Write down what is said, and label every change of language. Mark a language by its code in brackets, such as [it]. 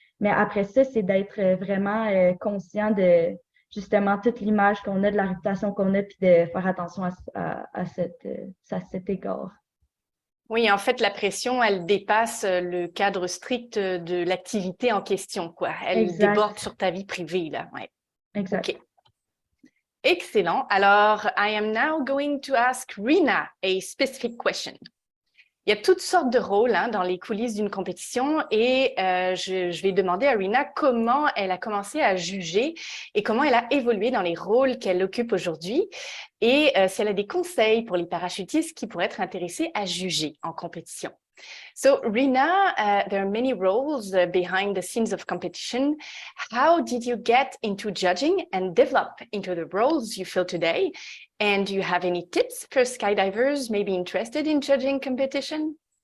[fr] Mais après ça, c'est d'être vraiment conscient de justement toute l'image qu'on a, de la réputation qu'on a, puis de faire attention à cet égard. Oui, en fait, la pression, elle dépasse le cadre strict de l'activité en question, quoi. Elle déborde sur ta vie privée, là. Ouais. Exact. [en] Okay. Excellent. Alors, I am now going to ask Rina a specific question. [fr] Il y a toutes sortes de rôles dans les coulisses d'une compétition et je vais demander à Rina comment elle a commencé à juger et comment elle a évolué dans les rôles qu'elle occupe aujourd'hui et si elle a des conseils pour les parachutistes qui pourraient être intéressés à juger en compétition. [en] So, Rina, there are many roles behind the scenes of competition. How did you get into judging and develop into the roles you fill today? And do you have any tips for skydivers maybe interested in judging competition?